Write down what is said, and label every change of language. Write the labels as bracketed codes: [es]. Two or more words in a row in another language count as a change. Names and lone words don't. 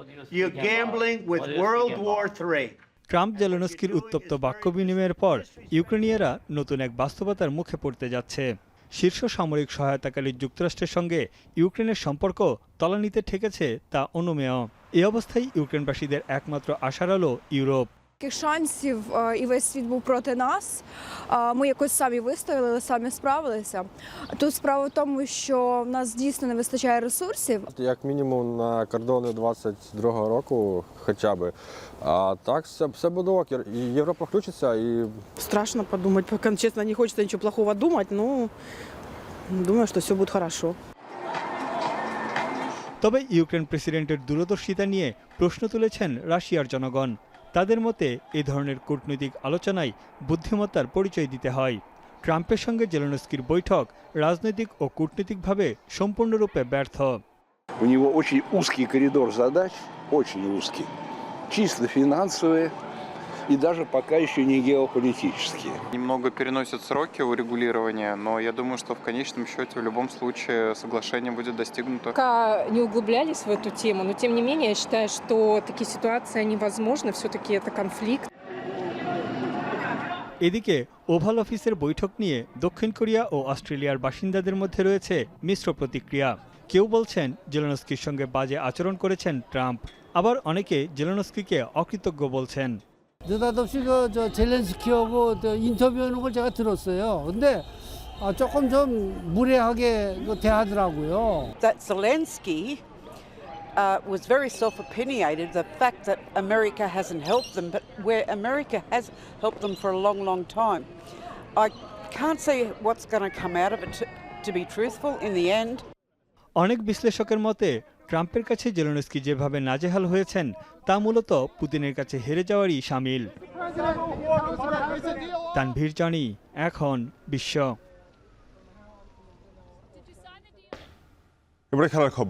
[bn] ট্রাম্প জেলেনস্কির উত্তপ্ত বাক্য বিনিময়ের পর ইউক্রেনীয়রা নতুন এক বাস্তবতার মুখে পড়তে যাচ্ছে। শীর্ষ সামরিক সহায়তাকারী যুক্তরাষ্ট্রের সঙ্গে ইউক্রেনের সম্পর্ক তলানিতে ঠেকেছে তা অনুমেয়। এই অবস্থায় ইউক্রেনবাসীদের একমাত্র আশার আলো ইউরোপ। [uk] Шансів і весь світ був проти нас. Ми якось самі вистояли, самі справилися. Тут справа в тому, що в нас дійсно не вистачає ресурсів. Як мінімум на кордони 22-го року хоча б. А так все буде ок. Європа включиться і... [ru] Страшно подумать, пока честно не хочется ничего плохого думать, но думаю, что все будет хорошо. [bn] তবে ইউক্রেন প্রেসিডেন্টের দূরদর্শিতা নিয়ে প্রশ্ন তুলেছেন রাশিয়ার জনগণ। তাদের মতে এই ধরনের কূটনৈতিক আলোচনায় বুদ্ধিমত্তার পরিচয় দিতে হয়। ট্রাম্পের সঙ্গে জেলেনস্কির বৈঠক রাজনৈতিক ও কূটনৈতিকভাবে সম্পূর্ণরূপে ব্যর্থ। [ru] У него очень узкий коридор задач, очень узкий, чисто финансовые и даже пока еще не геополитические. Немного переносят сроки урегулирования, но я думаю, что в конечном счете в любом случае соглашение будет достигнуто. Пока не углублялись в эту тему, но тем не менее я считаю, что такие ситуации невозможны, все-таки это конфликт. [bn] এদিকে ওভাল অফিসের বৈঠক নিয়ে দক্ষিণ কোরিয়া ও অস্ট্রেলিয়ার বাসিন্দাদের মধ্যে রয়েছে মিশ্র প্রতিক্রিয়া। কেউ বলছেন জেলেনস্কির সঙ্গে বাজে আচরণ করেছেন ট্রাম্প, আবার অনেকে জেলেনস্কিকে 어कृতজ্ঞ বলছেন। [ko] 느닷없이 저 젤렌스키하고 인터뷰하는 걸 제가 들었어요. 근데 조금 좀 무례하게 대하더라고요. [en] That Zelensky was very self-opinionated. The fact that America hasn't helped them, but where America has helped them for a long, long time. I can't see what's going to come out of it, to be truthful, in the end. [bn] অনেক বিশ্লেষকের মতে ট্রাম্পের কাছে জেলেনস্কি যেভাবে নাজেহাল হয়েছেন তা মূলত পুতিনের কাছে হেরে যাওয়ারই শামিল। তানভীর জানি, এখন বিশ্ব। এবারে খেলার খবর।